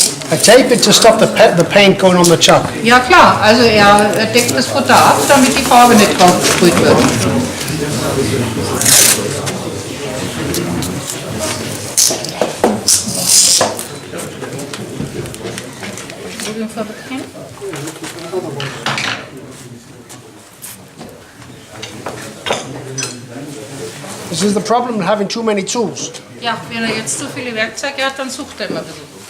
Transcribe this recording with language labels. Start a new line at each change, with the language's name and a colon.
English: I tape it to stop the paint going on the chalk.
German: Ja klar, also er deckt das Futter ab, damit die Farbe nicht drauf gesprüht wird.
English: This is the problem of having too many tools.
German: Ja, wenn er jetzt zu viele Werkzeuge hat, dann sucht er immer ein bisschen.